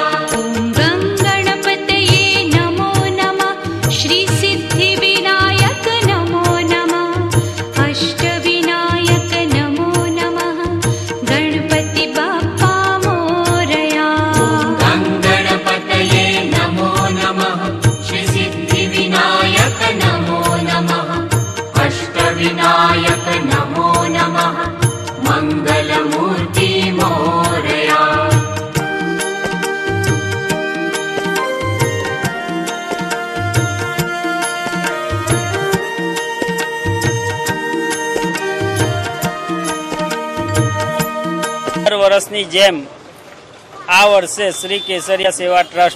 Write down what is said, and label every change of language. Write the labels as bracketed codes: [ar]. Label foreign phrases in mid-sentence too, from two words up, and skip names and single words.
[sa] गङ्गणपतये नमो नमः श्री सिद्धिविनायक नमो नमः अष्टविनायक नमो नमः [mr] गणपति बाप्पा मोरया [sa] गङ्गणपतये नमो नमः श्री सिद्धिविनायक नमो नमः अष्टविनायक नमो नमः [mr] मङ्गलमूर्ति मोरया [gu] દર વર્ષની જેમ આ વર્ષે શ્રી કેસરિયા સેવા ટ્રસ્ટ